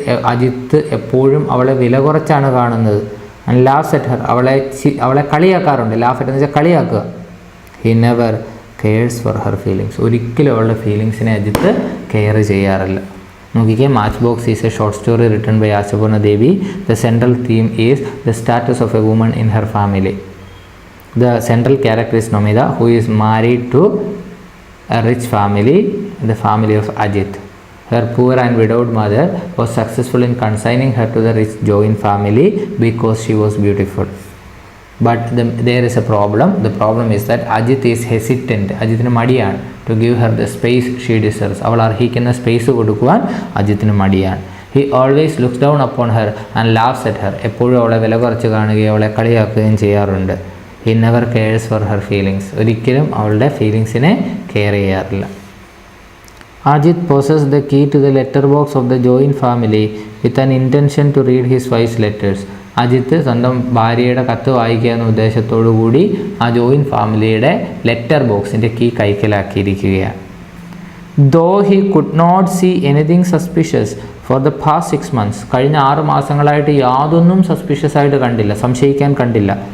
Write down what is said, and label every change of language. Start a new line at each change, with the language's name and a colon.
Malayalam: അജിത്ത് എപ്പോഴും അവളെ വില കുറച്ചാണ് കാണുന്നത്.
English: And laughs at her.
Malayalam: അവളെ കളിയാക്കാറുണ്ട്. ലാഫ് എന്ന് വെച്ചാൽ കളിയാക്കുക.
English: He never cares for her feelings.
Malayalam: ഒരിക്കലും അവളുടെ ഫീലിങ്സിനെ അജിത്ത് കെയർ ചെയ്യാറില്ല. നോക്കിക്കേ,
English: Matchbox is a short story written by Ashapurna Devi. The central theme is the status of a woman in her family. The central character is Nomita who is married to a rich family, the family of Ajith. Her poor and widowed mother was successful in consigning her to the rich joint family because she was beautiful. But there is a problem. The problem is that Ajit is hesitant.
Malayalam: അജിത്തിന് മടിയാണ്
English: to give her the space she deserves.
Malayalam: അവൾ അർഹിക്കുന്ന space കൊടുക്കുവാൻ അജിത്തിന് മടിയാണ്.
English: He always looks down upon her and laughs at her.
Malayalam: എപ്പോഴും അവളെ വില കുറച്ച് കാണുകയും അവളെ കളിയാക്കുകയും ചെയ്യാറുണ്ട്.
English: He never cares for her feelings.
Malayalam: ഒരിക്കലും അവളുടെ ഫീലിങ്സിനെ കെയർ ചെയ്യാറില്ല.
English: Ajit possessed the key to the letter box of the joint family with an intention to read his wife's letters.
Malayalam: Ajith സ്വന്തം ഭാര്യയുടെ കത്ത് വായിക്കുക എന്ന ഉദ്ദേശത്തോടു കൂടി ആ ജോയിൻറ്റ് ഫാമിലിയുടെ ലെറ്റർ ബോക്സിൻ്റെ key കൈക്കലാക്കിയിരിക്കുകയാണ്.
English: Though he could not see anything suspicious for the past 6 months.
Malayalam: കഴിഞ്ഞ 6 മാസങ്ങളായിട്ട് യാതൊന്നും സസ്പിഷ്യസ് ആയിട്ട് കണ്ടില്ല, സംശയിക്കാൻ കണ്ടില്ല.